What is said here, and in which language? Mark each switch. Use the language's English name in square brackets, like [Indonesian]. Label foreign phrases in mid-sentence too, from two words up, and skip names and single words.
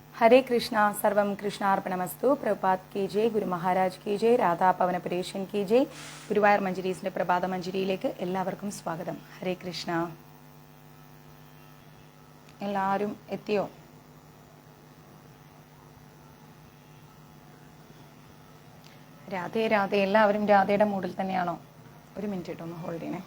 [Hindi] हरे कृष्णा सर्वम कृष्णार्पणमस्तु प्रभुपाद की जय गुरु महाराज की जय [Malayalam] രാധാ പവനപുരേഷൻ [Hindi] की जय [Malayalam] ഗുരുവായൂർ മഞ്ജരീസിന്റെ പ്രഭാത മഞ്ജരിയിലേക്ക് എല്ലാവർക്കും സ്വാഗതം. ഹരേ കൃഷ്ണ. എല്ലാവരും എത്തിയോ? രാധേ രാധേ. എല്ലാവരും രാധയുടെ മൂഡിൽ തന്നെയാണോ? ഒരു മിനിറ്റ് കേട്ടോ, ഒന്ന് ഹോൾഡ് ചെയ്യണേ.